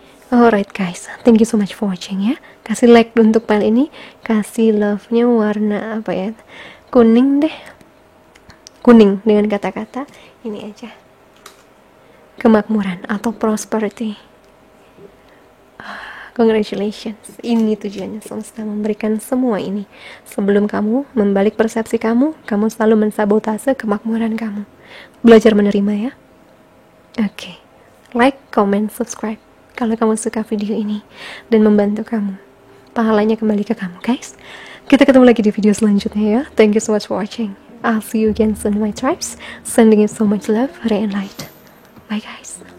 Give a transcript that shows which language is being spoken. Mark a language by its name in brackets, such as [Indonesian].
[English] Alright guys, thank you so much for watching ya. [Indonesian] Kasih like untuk file ini, kasih love-nya warna apa ya? Kuning deh. Kuning dengan kata-kata ini aja. Kemakmuran atau prosperity. [English] Congratulations. [Indonesian] Ini tujuannya semesta memberikan semua ini. Sebelum kamu membalik persepsi kamu selalu mensabotase kemakmuran kamu. Belajar menerima ya. Oke. Like, comment, subscribe kalau kamu suka video ini dan membantu kamu. Pahalanya kembali ke kamu, guys. Kita ketemu lagi di video selanjutnya ya. [English] Thank you so much for watching. I'll see you again soon, my tribes. Sending you so much love, ray and light. Bye, guys.